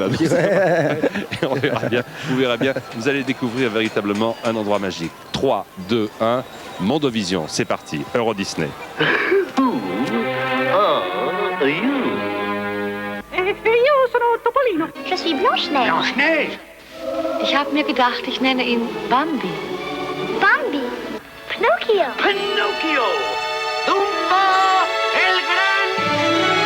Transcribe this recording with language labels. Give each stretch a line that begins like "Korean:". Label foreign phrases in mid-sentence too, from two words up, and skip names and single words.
French: Et on verra bien, vous verrez bien, vous allez découvrir véritablement un endroit magique. 3, 2, 1, Mondovision, c'est parti, Euro Disney. Je suis Blanche-Neige. Blanche-Neige?
German: Ich habe mir gedacht, ich nenne ihn Bambi. Bambi? Pinocchio.
Spanish: Pinocchio. Dumbo, el gran.